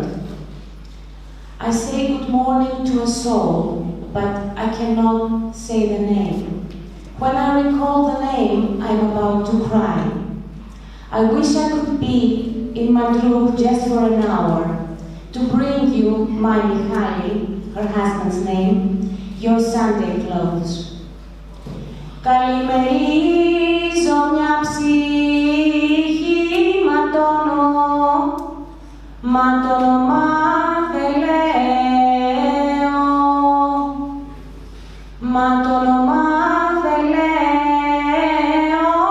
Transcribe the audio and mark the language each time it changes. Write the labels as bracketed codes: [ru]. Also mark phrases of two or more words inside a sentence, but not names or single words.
[en] I say good morning to a soul, but I cannot say the name. When I recall the name, I'm about to cry. I wish I could be in Madrid just for an hour to bring you my Michali, her husband's name, your Sunday clothes. [el] Καλημερίζω μια ψυχή, μα το όνομα δεν λέω, μα το όνομα δεν λέω,